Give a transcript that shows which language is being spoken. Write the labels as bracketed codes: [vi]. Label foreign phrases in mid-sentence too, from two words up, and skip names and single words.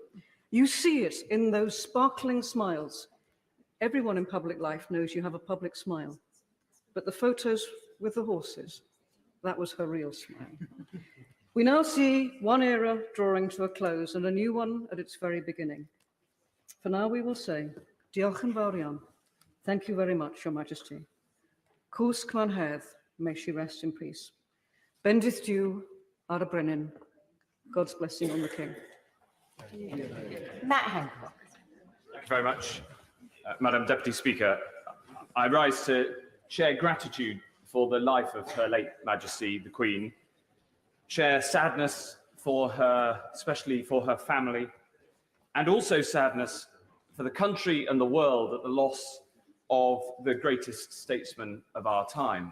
[en] You see it in those sparkling smiles. Everyone in public life knows you have a public smile, but the photos with the horses, that was her real smile. We now see one era drawing to a close and a new one at its very beginning. For now, we will say, [cy] Diolch yn fawr iawn. [en] Thank you very much, Your Majesty. [cy] Cwsg Clan Hedd, [en] may she rest in peace. [cy] Bendith Dew ar y brenin. [en] God's blessing on the King. Matt Hancock. Thank you very much. Madam Deputy Speaker, I rise to share gratitude for the life of Her late Majesty the Queen, share sadness for her, especially for her family, and also sadness for the country and the world at the loss of the greatest statesman of our time.